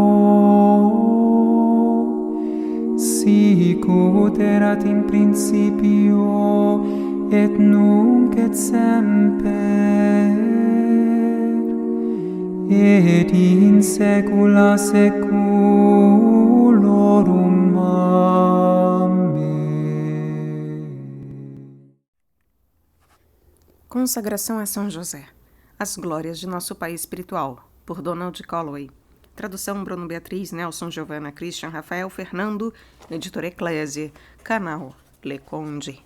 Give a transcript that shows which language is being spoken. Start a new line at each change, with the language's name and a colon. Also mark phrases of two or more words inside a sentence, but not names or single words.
Latin: sic ut erat in principio et nunc et semper et in saecula saeculorum.
Portuguese: Amém. Consagração a São José. As glórias de nosso pai espiritual, por Donald Colloway. Tradução Bruno Beatriz, Nelson, Giovanna, Christian, Rafael, Fernando, editora Eclésia, canal Le Conde.